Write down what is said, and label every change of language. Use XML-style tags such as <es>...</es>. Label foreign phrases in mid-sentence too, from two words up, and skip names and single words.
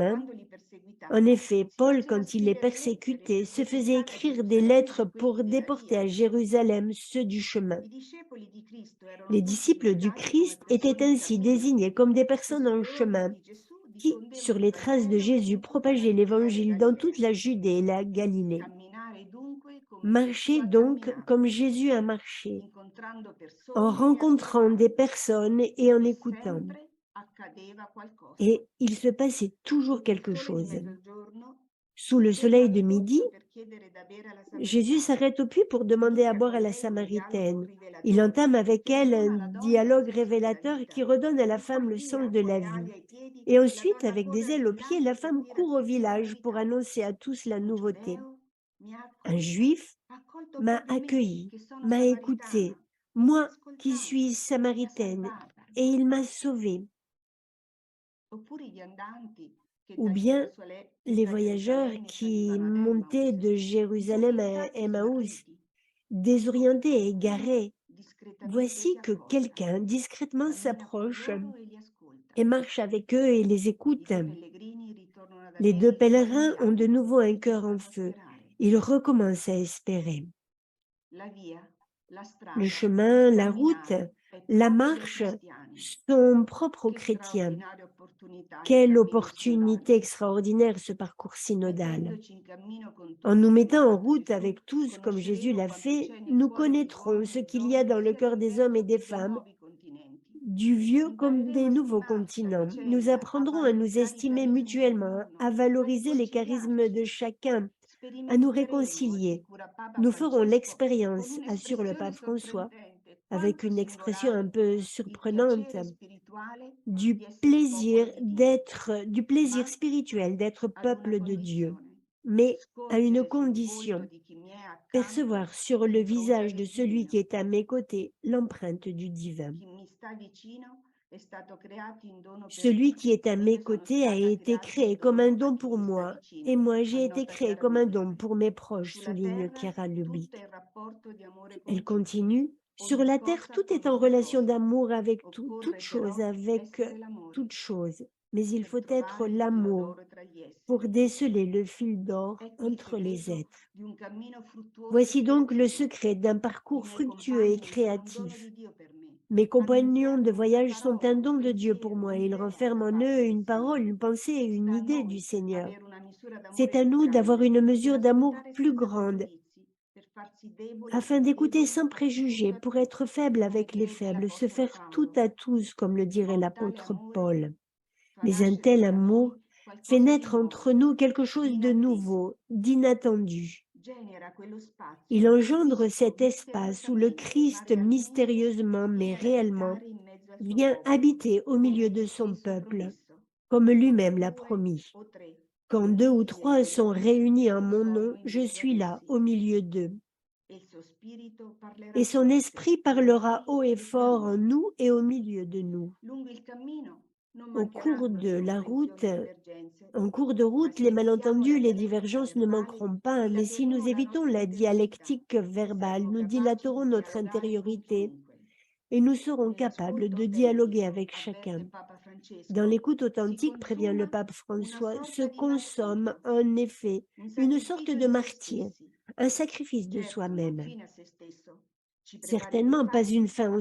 <fr>chemin?</fr> <it>quando li</it> <fr>En</fr> <it>perseguitava,</it> <fr>effet,</fr> <it>si</it> <fr>Paul,</fr> <it>faceva</it> <fr>quand il est</fr> <it>scrivere lettere</it> <fr>persécuté,</fr> <it>per</it> <fr>se faisait</fr> <it>deportare a</it> <fr>écrire des</fr> <it>Gerusalemme</it> <fr>lettres</fr> <it>quelli</it> <fr>pour</fr> <it>della</it> <fr>déporter</fr> <it>via.</it> <fr>à Jérusalem ceux du chemin.</fr> <it>I discepoli di Cristo erano</it> <fr>Les</fr> <it>tutti</it> <fr>disciples du</fr> <it>indicati come</it> <fr>Christ étaient</fr> <it>persone in</it> <fr>ainsi</fr> <it>cammino</it> <fr>désignés comme des</fr> <it>che</it> <fr>personnes en</fr> <it>sulle orme</it> <fr>chemin</fr> <it>di Gesù</it> <fr>qui, sur</fr> <it>diffondevano il</it> <fr>les traces de</fr> <it>Vangelo</it> <fr>Jésus,</fr> <it>in tutta la</it> <fr>propageaient</fr> <it>Giudea e la</it> <fr>l'évangile dans toute</fr> <it>Galilea.</it> <fr>la Judée et la Galilée.</fr> <it>Camminare dunque come Gesù</it> <fr>Marchez</fr> <it>ha</it> <fr>donc comme</fr> <it>camminato,</it> <fr>Jésus a marché,</fr> <it>incontrando</it> <fr>en</fr> <it>persone e</it> <fr>rencontrant des</fr> <it>ascoltandole,</it> <fr>personnes et en</fr> <it>e</it> <fr>écoutant.</fr> <it>sempre accadeva qualcosa.</it> <fr>Et il se passait toujours</fr> <it>Sotto il</it> <fr>quelque</fr> <it>sole di</it> <fr>chose.</fr> <it>mezzogiorno</it> <fr>Sous</fr> <it>si</it> <fr>le soleil</fr> <it>ferma</it> <fr>de</fr> <it>al</it> <fr>midi,</fr> <it>pozzo per chiedere da bere alla</it> <fr>Jésus</fr> <it>Samaritana.</it> <fr>s'arrête au puits pour demander à</fr> <it>Inizia</it> <fr>boire</fr> <it>con</it> <fr>à la</fr> <it>lei un dialogo</it> <fr>Samaritaine. Il</fr> <it>rivelatore</it> <fr>entame avec</fr> <it>che</it> <fr>elle</fr> <it>ridona</it> <fr>un</fr> <it>alla donna il</it> <fr>dialogue</fr> <it>senso della</it> <fr>révélateur</fr> <it>vita</it> <fr>qui redonne à la</fr> <it>e</it> <fr>femme</fr> <it>poi</it> <fr>le</fr> <it>via,</it> <fr>sens de</fr> <it>con</it> <fr>la</fr> <it>le ali</it> <fr>vie.</fr> <it>ai piedi,</it> <fr>Et</fr> <it>la</it> <fr>ensuite,</fr> <it>donna</it> <fr>avec</fr> <it>corre</it> <fr>des</fr> <it>al</it> <fr>ailes aux pieds,</fr> <it>villaggio</it> <fr>la</fr> <it>per</it> <fr>femme</fr> <it>dire a</it> <fr>court au</fr> <it>tutti la</it> <fr>village pour</fr> <it>novità.</it> <fr>annoncer à tous la</fr> <it>Un</it> <fr>nouveauté.</fr> <it>giudeo mi ha</it> <fr>Un</fr> <it>accolta,</it> <fr>juif</fr> <it>ha accolto</it> <fr>m'a</fr> <it>proprio me,</it> <fr>accueilli,</fr> <it>che sono</it> <fr>m'a</fr> <it>samaritana,</it> <fr>écouté,</fr> <it>e mi ha</it> <fr>moi qui</fr> <it>ascoltata,</it> <fr>suis</fr> <it>mi ha</it> <fr>samaritaine,</fr> <it>salvata.</it> <fr>et il m'a sauvée.</fr> <it>Oppure gli andanti che</it> <fr>Ou</fr> <it>da</it> <fr>bien les</fr> <it>Da</it> <fr>voyageurs</fr> <it>Gerusalemme</it> <fr>qui</fr> <it>salivano ad</it> <fr>montaient</fr> <it>Emmaus,</it> <fr>de Jérusalem à</fr> <it>disorientati e</it> <fr>Emmaüs,</fr> <it>smarriti. Ecco,</it> <fr>désorientés et</fr> <it>uno</it> <fr>égarés.</fr> <it>discretamente si</it> <fr>Voici que</fr> <it>approcia,</it> <fr>quelqu'un discrètement</fr> <it>cammina con</it> <fr>s'approche</fr> <it>loro e li ascolta.</it> <fr>et marche avec eux et les</fr> <it>I</it> <fr>écoute.</fr> <it>due pellegrini ritornano ad</it> <fr>Les deux</fr> <it>Emmaus</it> <fr>pèlerins ont de</fr> <it>rallegrati</it> <fr>nouveau un</fr> <it>e</it> <fr>cœur en</fr> <it>sembrano</it> <fr>feu.</fr> <it>sperare.</it> <fr>Ils recommencent à espérer.</fr> <it>La via, la</it> <fr>Le</fr> <it>strada,</it> <fr>chemin,</fr> <it>il</it> <fr>la route,</fr> <it>camminare è</it> <fr>la</fr> <it>proprio dei</it> <fr>marche</fr> <it>cristiani.</it> <fr>sont propres aux</fr> <it>Che</it> <fr>chrétiens.</fr> <it>straordinaria opportunità il</it> <fr>Quelle</fr> <it>cammino sinodale.</it> <fr>opportunité extraordinaire ce parcours synodal.</fr> <it>Mettendoci in cammino con</it> <fr>En nous</fr> <it>tutti, come ha</it> <fr>mettant en</fr> <it>fatto</it> <fr>route</fr> <it>Gesù,</it> <fr>avec tous, comme Jésus</fr> <it>conosceremo</it> <fr>l'a</fr> <it>quanto</it> <fr>fait,</fr> <it>c'è nel</it> <fr>nous</fr> <it>cuore degli</it> <fr>connaîtrons ce</fr> <it>uomini e</it> <fr>qu'il y a</fr> <it>donne,</it> <fr>dans le</fr> <it>sia</it> <fr>cœur</fr> <it>del</it> <fr>des hommes et</fr> <it>vecchio</it> <fr>des</fr> <it>che dei</it> <fr>femmes,</fr> <it>nuovi continenti.</it> <fr>du vieux comme des</fr> <it>Impareremo a</it> <fr>nouveaux</fr> <it>stimarci a</it> <fr>continents. Nous</fr> <it>vicenda, a</it> <fr>apprendrons à nous</fr> <it>valorizzare i</it> <fr>estimer</fr> <it>carismi di</it> <fr>mutuellement, à</fr> <it>ognuno, a</it> <fr>valoriser les charismes de</fr> <it>riconciliarci.</it> <fr>chacun, à nous</fr> <it>Sperimenteremo,</it> <fr>réconcilier.</fr> <it>assicura Papa</it> <fr>Nous ferons</fr> <it>Francesco, con</it> <fr>l'expérience, assure le</fr> <it>un'espressione</it> <fr>pape François,</fr> <it>sorprendente</it> <fr>avec</fr> <it>quanto</it> <fr>une expression un</fr> <it>singolare,</it> <fr>peu</fr> <it>il</it> <fr>surprenante,</fr> <it>piacere spirituale di essere popolo di Dio,</it> <fr>du plaisir</fr> <it>ma</it> <fr>spirituel d'être</fr> <it>ad una</it> <fr>peuple de Dieu,</fr> <it>condizione:</it> <fr>mais à une</fr> <it>scorgere sul volto</it> <fr>condition,</fr> <it>di chi mi è accanto</it> <fr>percevoir sur le</fr> <it>l'impronta</it> <fr>visage de</fr> <it>del</it> <fr>celui qui</fr> <it>divino.</it> <fr>est à mes côtés l'empreinte du divin.</fr> <it>Chi mi sta vicino è stato creato in dono per</it> <fr>Celui</fr> <it>me,</it> <fr>qui est à</fr> <it>come</it> <fr>mes</fr> <it>io sono</it> <fr>côtés a</fr> <it>stata</it> <fr>été</fr> <it>creata in</it> <fr>créé comme un</fr> <it>dono a</it> <fr>don</fr> <it>chi</it> <fr>pour</fr> <it>mi sta</it> <fr>moi, et</fr> <it>vicino,</it> <fr>moi j'ai été</fr> <it>annota</it> <fr>créé</fr> <it>Chiara</it> <fr>comme un don</fr> <it>Lubick.</it> <fr>pour mes proches,</fr> <it>Sulla</it> <fr>souligne</fr> <it>terra</it> <fr>Chiara</fr> <it>tutto è</it> <fr>Lubick.</fr> <it>in rapporto di amore con</it> <fr>Elle</fr> <it>tutti,</it> <fr>continue, sur</fr> <it>ogni</it> <fr>la terre</fr> <it>cosa</it> <fr>tout</fr> <it>con</it> <fr>est en</fr> <it>ogni</it> <fr>relation</fr> <it>cosa.</it> <fr>d'amour avec toute</fr> <it>Occorre</it> <fr>chose,</fr> <it>però</it> <fr>avec</fr> <it>essere l'amore.</it> <fr>toute chose. mais il</fr> <it>per</it> <fr>faut être</fr> <it>trovare il filo</it> <fr>l'amour</fr> <it>d'oro tra gli</it> <fr>pour</fr> <it>esseri.</it> <fr>déceler le fil d'or</fr> <it>Ecco il</it> <fr>entre les</fr> <it>segreto</it> <fr>êtres.</fr> <it>di un cammino fruttuoso e</it> <fr>Voici donc le</fr> <it>creativo.</it> <fr>secret d'un</fr> <it>I</it> <fr>parcours</fr> <it>miei</it> <fr>fructueux et</fr> <it>compagni sono un dono</it> <fr>créatif.</fr> <it>di Dio per me.</it> <fr>Mes compagnons de</fr> <it>Annunziano una</it> <fr>voyage sont un</fr> <it>parola, un</it> <fr>don de Dieu pour</fr> <it>pensiero,</it> <fr>moi. Ils</fr> <it>un'idea</it> <fr>renferment</fr> <it>da</it> <fr>en eux</fr> <it>parte del</it> <fr>une parole,</fr> <it>Signore.</it> <fr>une pensée et une</fr> <it>Sta a</it> <fr>idée du</fr> <it>noi</it> <fr>Seigneur.</fr> <it>avere una misura d'amore</it> <fr>C'est à</fr> <it>più</it> <fr>nous d'avoir</fr> <it>grande</it> <fr>une</fr> <it>per</it> <fr>mesure d'amour</fr> <it>ascoltare</it> <fr>plus</fr> <it>senza</it> <fr>grande,</fr> <it>pregiudizi, per farsi deboli</it> <fr>afin</fr> <it>e</it> <fr>d'écouter</fr> <it>deboli</it> <fr>sans</fr> <it>a</it> <fr>préjugés,</fr> <it>tutto a</it> <fr>pour être</fr> <it>tutti,</it> <fr>faible</fr> <it>come</it> <fr>avec les</fr> <it>chiese</it> <fr>faibles, se</fr> <it>l'Apostolo</it> <fr>faire tout</fr> <it>Paolo.</it> <fr>à tous, comme le</fr> <it>Ma</it> <fr>dirait</fr> <it>un tale</it> <fr>l'apôtre</fr> <it>amore</it> <fr>Paul.</fr> <it>fa</it> <fr>Mais un</fr> <it>nascere</it> <fr>tel</fr> <it>tra</it> <fr>amour</fr> <it>noi</it> <fr>fait</fr> <it>qualcosa di</it> <fr>naître entre</fr> <it>nuovo,</it> <fr>nous quelque</fr> <it>di</it> <fr>chose de</fr> <it>inatteso.</it> <fr>nouveau, d'inattendu.</fr> <it>Genera quello</it> <fr>Il</fr> <it>spazio</it> <fr>engendre</fr> <it>fisico,</it> <fr>cet espace où le</fr> <it>misteriosamente ma</it> <fr>Christ,</fr> <it>realmente</it> <fr>mystérieusement mais</fr> <it>viene ad</it> <fr>réellement,</fr> <it>abitare in mezzo al suo</it> <fr>vient</fr> <it>popolo,</it> <fr>habiter au milieu</fr> <it>come</it> <fr>de</fr> <it>egli</it> <fr>son</fr> <it>stesso ha</it> <fr>peuple,</fr> <it>promesso.</it> <fr>comme</fr> <it>Dove</it> <fr>lui-même l'a</fr> <it>due</it> <fr>promis.</fr> <it>o tre</it> <fr>Quand</fr> <it>sono</it> <fr>2 ou</fr> <it>riuniti nel</it> <fr>3</fr> <it>mio</it> <fr>sont</fr> <it>nome,</it> <fr>réunis en</fr> <it>io</it> <fr>mon</fr> <it>sono</it> <fr>nom,</fr> <it>in</it> <fr>je</fr> <it>mezzo ad</it> <fr>suis là,</fr> <it>essi.</it> <fr>au milieu d'eux.</fr> <it>E il suo spirito parlerà</it> <fr>Et son</fr> <it>forte</it> <fr>esprit</fr> <it>tra di</it> <fr>parlera</fr> <it>noi</it> <fr>haut et</fr> <it>e fra</it> <fr>fort en</fr> <it>noi.</it> <fr>nous et au milieu de nous.</fr> <it>Lungo il cammino non</it> <fr>Au cours</fr> <it>mancheranno le</it> <fr>de la route,</fr> <it>incomprensioni e divergenze,</it> <fr>en cours de</fr> <it>ma</it> <fr>route,</fr> <it>se</it> <fr>les</fr> <it>evitiamo la</it> <fr>malentendus, les</fr> <it>dialettica</it> <fr>divergences ne</fr> <it>verbale,</it> <fr>manqueront pas, mais si nous</fr> <it>dilateremo la</it> <fr>évitons</fr> <it>nostra</it> <fr>la</fr> <it>interiorità</it> <fr>dialectique</fr> <it>e</it> <fr>verbale,</fr> <it>saremo</it> <fr>nous</fr> <it>capaci</it> <fr>dilaterons</fr> <it>di</it> <fr>notre</fr> <it>dialogare con</it> <fr>intériorité</fr> <it>chiunque.</it> <fr>et nous serons capables</fr> <it>Nell'ascolto</it> <fr>de dialoguer</fr> <it>autentico,</it> <fr>avec</fr> <it>avverte</it> <fr>chacun.</fr> <it>Papa</it> <fr>Dans</fr> <it>Francesco,</it> <fr>l'écoute</fr> <it>si</it> <fr>authentique, prévient le</fr> <it>consuma</it> <fr>pape</fr> <it>una</it> <fr>François, se</fr> <it>sorta di</it> <fr>consomme</fr> <it>martirio,</it> <fr>en effet</fr> <it>un</it> <fr>une sorte</fr> <it>sacrificio</it> <fr>de</fr> <it>di se</it> <fr>martyr,</fr> <it>stessi.</it> <fr>un sacrifice de</fr> <it>Certo, non</it> <fr>soi-même.</fr> <it>fine a se stesso, ci prepari</it> <fr>Certainement pas</fr> <it>infatti</it> <fr>une fin</fr>